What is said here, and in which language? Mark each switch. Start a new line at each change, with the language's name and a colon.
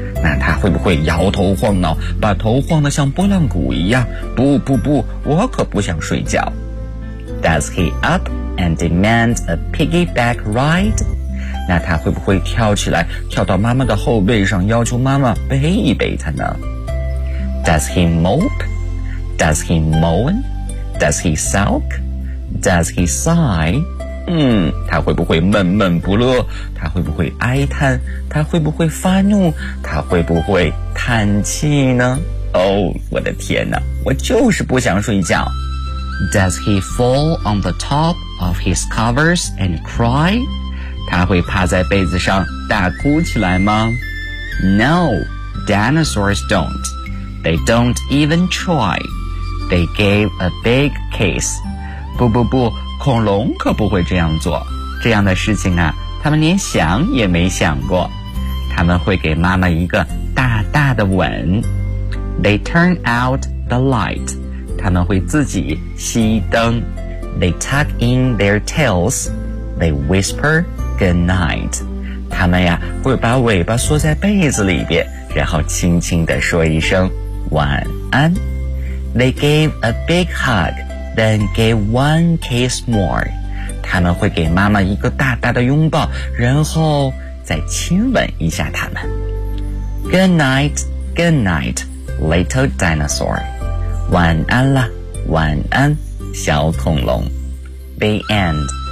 Chinese: 那他会不会摇头晃脑，把头晃得像拨浪鼓一样？不不不，我可不想睡觉。
English: Does he up and demand a piggyback ride?
Chinese: 那他会不会跳起来，跳到妈妈的后背上，要求妈妈背一背他呢？
English: Does he mope? Does he moan? Does he sulk? Does he sigh?
Chinese: 他会不会闷闷不乐？他会不会哀叹？他会不会发怒？他会不会叹气呢？我的天哪，我就是不想睡觉。
English: Does he fall on the top of his covers and cry?
Chinese: 他会趴在被子上大哭起来吗？
English: No, dinosaurs don't. They don't even try. They gave a big kiss.
Chinese: 不不不，恐龙可不会这样做。这样的事情啊，他们连想也没想过。他们会给妈妈一个大大的吻。
English: They turn out the light.
Chinese: 他们会自己熄灯。
English: They tuck in their tails. They whisper goodnight.
Chinese: 他们呀会把尾巴缩在被子里边，然后轻轻地说一声晚安。
English: They gave a big hug, then gave one kiss more.
Chinese: 他们会给妈妈一个大大的拥抱，然后再亲吻一下他们。
English: Good night, good night, little dinosaur.
Chinese: 晚安啦，晚安，小恐龙。
English: The end.